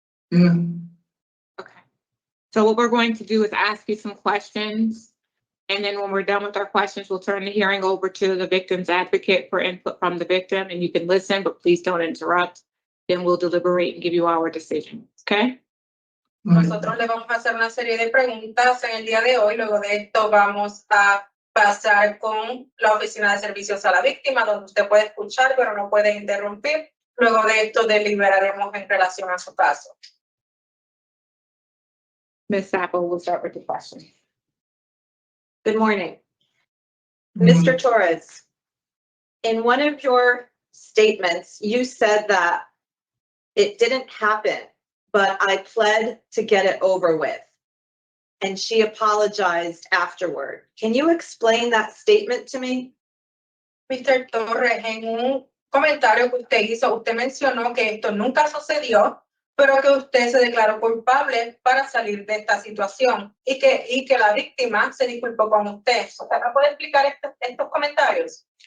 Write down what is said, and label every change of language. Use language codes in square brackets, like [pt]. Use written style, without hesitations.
[en] Yeah. Okay. So what we're going to do is ask you some questions. And then when we're done with our questions, we'll turn the hearing over to the victim's advocate for input from the victim. And you can listen, but please don't interrupt. Then we'll deliberate and give you our decision. Okay? [es] Nosotros le vamos a hacer una serie de preguntas en el día de hoy. Luego de esto vamos a pasar con la oficina de servicios a la víctima, donde usted puede escuchar, pero no puede interrumpir. Luego de esto deliberaremos en relación a su caso. [en] Ms. Sappo, we'll start with the question. Good morning. Mr. Torres, in one of your statements, you said that it didn't happen, but I pled to get it over with. And she apologized afterward. Can you explain that statement to me? Mr. [es] Torres, en un comentario que usted hizo, usted mencionó que esto nunca sucedió, pero que usted se declaró culpable para salir de esta situación y que la víctima se disculpó con usted. ¿Usted me puede explicar estos comentarios?